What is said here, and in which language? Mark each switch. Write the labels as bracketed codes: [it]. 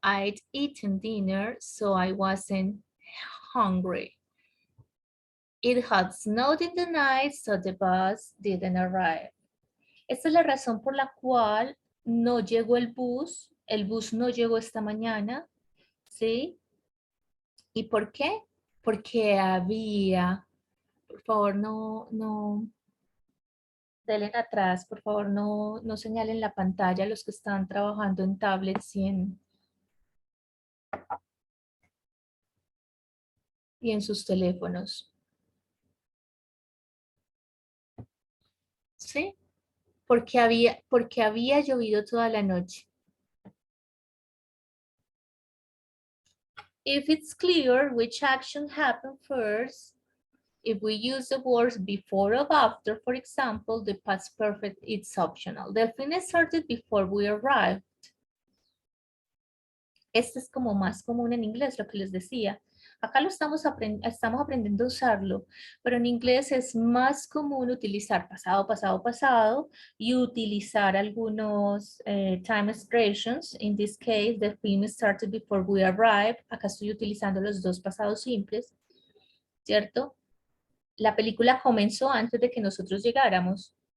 [en] I'd eaten dinner, so I wasn't hungry. It had snowed in the night, so the bus didn't arrive. [es] Esta es la razón por la cual no llegó el bus no llegó esta mañana, ¿sí? ¿Y por qué? Porque había, por favor, no, denle atrás, por favor, no señalen la pantalla los que están trabajando en tablets y en sus teléfonos. ¿Sí? Porque había llovido toda la noche. [en] If it's clear which action happened first, if we use the words before or after, for example, the past perfect is optional. The film started before we arrived. [es] Este es como más común en inglés, lo que les decía. Acá lo estamos aprendiendo a usarlo, pero en inglés es más común utilizar pasado, pasado, pasado y utilizar algunos time expressions. [en] In this case, the film started before we arrived. [es] Acá estoy utilizando los dos pasados simples, ¿cierto? La película comenzó antes de que nosotros llegáramos.